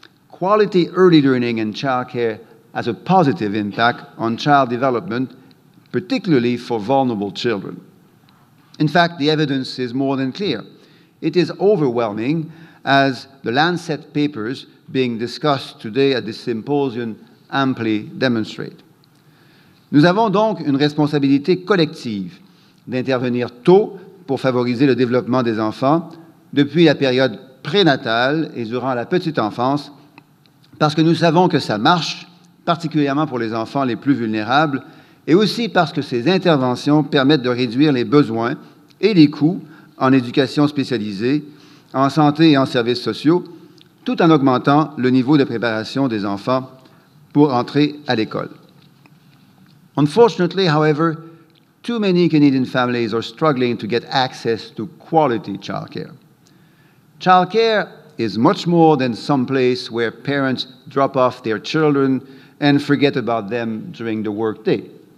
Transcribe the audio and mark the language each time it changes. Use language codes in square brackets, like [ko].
[en] Quality early learning and childcare has a positive impact on child development, particularly for vulnerable children. In fact, the evidence is more than clear. It is overwhelming, as the Lancet papers being discussed today at this symposium amply demonstrate. [fr] Nous avons donc une responsabilité collective d'intervenir tôt pour favoriser le développement des enfants depuis la période prénatale et durant la petite enfance, parce que nous savons que ça marche, particulièrement pour les enfants les plus vulnérables, et aussi parce que ces interventions permettent de réduire les besoins et les coûts en éducation spécialisée, en santé et en services sociaux, tout en augmentant le niveau de préparation des enfants pour entrer à l'école. [en] Unfortunately, however, too many Canadian families are struggling to get access to quality childcare. Childcare is much more than some place where parents drop off their children and forget about them during the workday.